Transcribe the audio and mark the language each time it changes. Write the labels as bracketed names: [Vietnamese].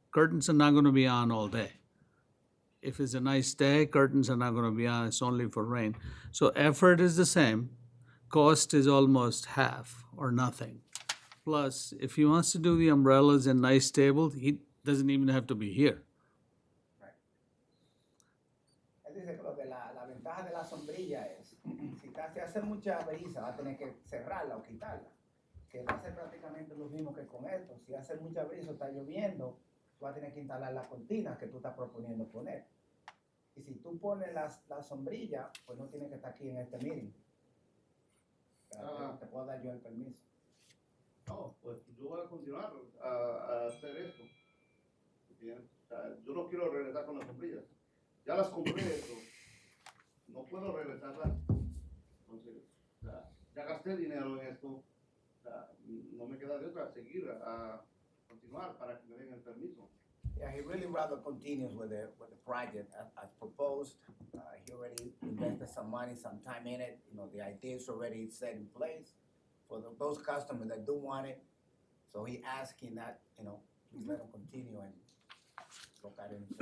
[English] Curtains are not gonna be on all day. If it's a nice day, curtains are not gonna be on, it's only for rain. So effort is the same, cost is almost half or nothing. Plus, if he wants to do the umbrellas in nice tables, he doesn't even have to be here. [Spanish] Él dice que lo de la ventaja de la sombrilla es, si hace mucha brisa, va a tener que cerrarla o quitarla, que va a ser prácticamente lo mismo que con esto. Si hace mucha brisa o está lloviendo, tú vas a tener que instalar las cortinas que tú estás proponiendo poner. Y si tú pones la sombrilla, pues no tienes que estar aquí en este meeting. Te puedo dar yo el permiso. No, pues yo voy a continuar a hacer esto. Bien. O sea, yo no quiero regresar con las sombrillas. Ya las compré esto. No puedo regresarlas. Entonces, o sea, ya gasté dinero en esto. O sea, no me queda de otra seguir a continuar para que me den el permiso. [English] Yeah, he really rather continues with the project as proposed. He already invested some money, some time in it. You know, the idea is already set in place for those customers that do want it. So he asking that, you know, please let him continue and look at it.